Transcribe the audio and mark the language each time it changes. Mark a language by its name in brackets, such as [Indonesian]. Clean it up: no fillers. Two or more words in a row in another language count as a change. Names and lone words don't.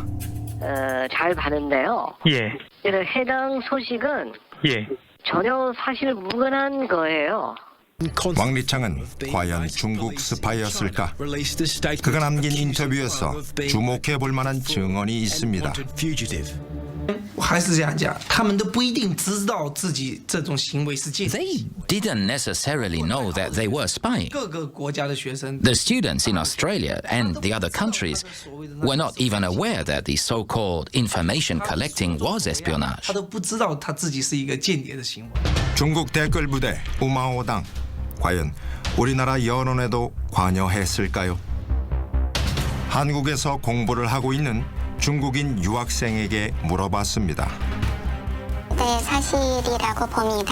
[Korean] 잘 봤는데요. 예. 해당 소식은 전혀 사실 무근한 거예요. 왕리창은 과연 중국 스파이였을까? 그가 남긴 인터뷰에서 주목해 볼 만한 증언이 있습니다. [Chinese] 还是这样讲，他们都不一定知道自己这种行为是间谍。 [English] They didn't necessarily know that they were spying. [Chinese] 各个国家的学生 [English] The students in Australia and the other countries were not even aware that the so-called information collecting was espionage. [Chinese] 他都不知道他自己是一个间谍的行为。 [Korean] 중국 댓글 부대 우마오당 과연 우리나라 여론에도 관여했을까요? 한국에서 공부를 하고 있는 중국인 유학생에게 물어봤습니다. 네, 사실이라고 봅니다.